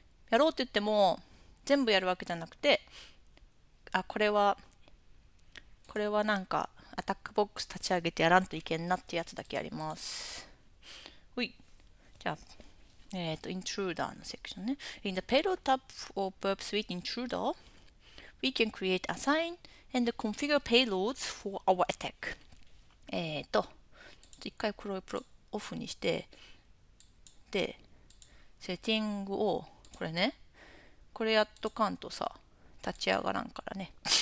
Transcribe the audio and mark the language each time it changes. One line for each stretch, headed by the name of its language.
Japanese: やろうって言っても、全部やるわけじゃなくて、これはなんか、アタックボックス立ち上げてやらんといけんなってやつだけやります。ほい。じゃあ、Intruder のセクションね。
English: In the payload tab of Burp Sweet Intruder, we can create, assign, and configure payloads for our attack.
Japanese: 一回これをオフにして、で、セッティングを、これね、これやっとかんとさ、立ち上がらんからね。